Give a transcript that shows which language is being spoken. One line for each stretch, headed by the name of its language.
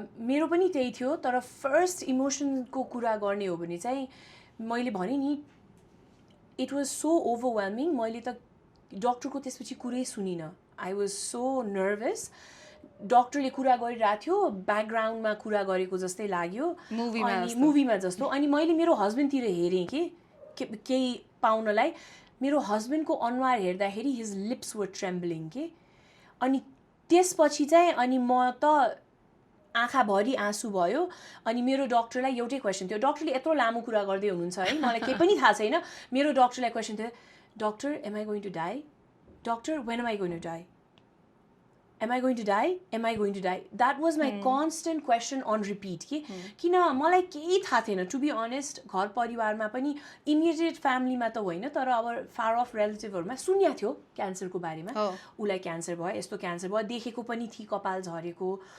Nepali: मेरो पनि त्यही थियो तर फर्स्ट इमोसनको कुरा गर्ने हो भने चाहिँ मैले भने नि
English: it was so overwhelming
Nepali: मैले त डक्टरको त्यसपछि कुरै सुनिनँ
English: I was so nervous
Nepali: डक्टरले कुरा गरिरहेको थियो ब्याकग्राउन्डमा कुरा गरेको जस्तै लाग्यो मुभीमा जस्तो अनि मैले मेरो हस्बेन्डतिर हेरेँ कि केही पाउनलाई मेरो हस्बेन्डको अनुहार हेर्दाखेरि
English: his lips were trembling
Nepali: के अनि त्यसपछि चाहिँ अनि म त आँखाभरि आँसु भयो अनि मेरो डक्टरलाई एउटै क्वेसन थियो डक्टरले यत्रो लामो कुरा गर्दै हुनुहुन्छ है मलाई केही पनि थाहा छैन मेरो डक्टरलाई क्वेसन थियो
English: Doctor am I going to die doctor when am I going to die am I going to die? Am I going to die? That was my constant question on repeat.
Nepali: किन मलाई केही थाहा थिएन
English: to be honest
Nepali: घर परिवारमा पनि immediate फ्यामिलीमा त होइन तर अब फार अफ रिलेटिभहरूमा सुन्या थियो क्यान्सरको बारेमा उसलाई क्यान्सर भयो यस्तो क्यान्सर भयो देखेको पनि थिएँ कपाल झरेको